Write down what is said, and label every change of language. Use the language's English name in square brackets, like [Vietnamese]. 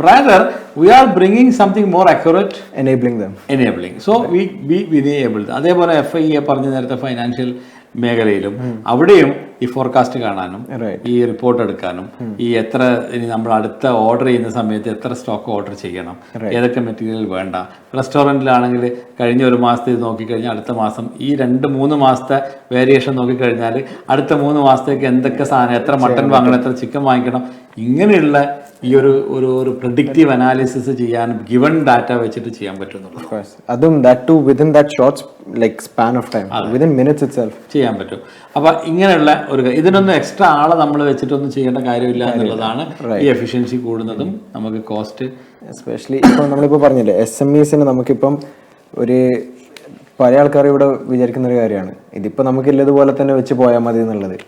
[English] Rather we are bringing something more accurate, enabling. So we enable. [Malayalam] അതേപോലെ FIA പറഞ്ഞ നേരത്തെ financial മേഖലയിലും അവിടെയും ഈ ഫോർകാസ്റ്റ് കാണാനും ഈ റിപ്പോർട്ട് എടുക്കാനും ഈ എത്ര ഇനി നമ്മൾ അടുത്ത ഓർഡർ ചെയ്യുന്ന സമയത്ത് എത്ര സ്റ്റോക്ക് ഓർഡർ ചെയ്യണം, ഏതൊക്കെ മെറ്റീരിയൽ വേണ്ട. റെസ്റ്റോറൻറ്റിലാണെങ്കിൽ കഴിഞ്ഞ ഒരു മാസത്തേക്ക് നോക്കിക്കഴിഞ്ഞാൽ അടുത്ത മാസം ഈ 2-3 മാസത്തെ വേരിയേഷൻ നോക്കിക്കഴിഞ്ഞാൽ അടുത്ത 3 മാസത്തേക്ക് എന്തൊക്കെ സാധനം, എത്ര മട്ടൺ വാങ്ങണം, എത്ര ചിക്കൻ വാങ്ങിക്കണം, ഇങ്ങനെയുള്ള ഈ ഒരു പ്രെഡിക്റ്റീവ് അനാലിസിസ് ചെയ്യാൻ ഗിവൺ ഡാറ്റ വെച്ചിട്ട് ചെയ്യാൻ പറ്റും. അതും [English] that too within that short like span of time, within minutes itself [Malayalam] ചെയ്യാൻ പറ്റും. അപ്പൊ ഇങ്ങനെയുള്ള ഒരു ഇതിനൊന്നും എക്സ്ട്രാ ആളെ നമ്മൾ വെച്ചിട്ടൊന്നും ചെയ്യേണ്ട കാര്യമില്ല എന്നുള്ളതാണ് ഈ എഫിഷ്യൻസി കൂടുന്നതും നമുക്ക് കോസ്റ്റ്. എസ്പെഷ്യലി ഇപ്പം നമ്മളിപ്പോൾ പറഞ്ഞില്ലേ SMEസിന് നമുക്കിപ്പം ഒരു പല ആൾക്കാർ ഇവിടെ വിചാരിക്കുന്ന ഒരു കാര്യമാണ് ഇതിപ്പോൾ നമുക്കില്ലതുപോലെ തന്നെ വെച്ച് പോയാൽ മതി എന്നുള്ളത്.